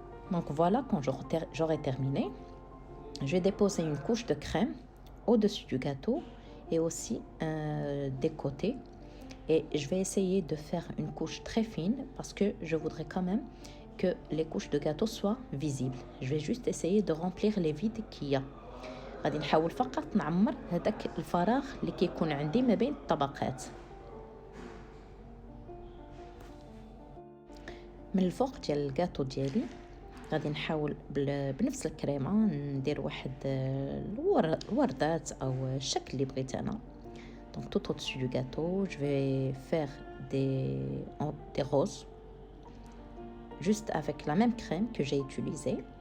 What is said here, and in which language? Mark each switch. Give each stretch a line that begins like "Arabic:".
French: Donc voilà, quand j'aurai terminé, je vais déposer une couche de crème au-dessus du gâteau et aussi des côtés. Et je vais essayer de faire une couche très fine parce que je voudrais quand même que les couches de gâteau soient visibles. Je vais juste essayer de remplir les vides qu'il y a.
Arabic: غادي نحاول فقط نعمر هذاك الفراغ اللي كيكون عندي ما بين الطبقات. من الفوق ديال الكاطو ديالي غادي نحاول بنفس الكريمه ندير واحد الوردات او الشكل اللي بغيت انا.
French: Donc tout au-dessus du gâteau, je vais faire des roses juste avec la même crème que j'ai utilisée.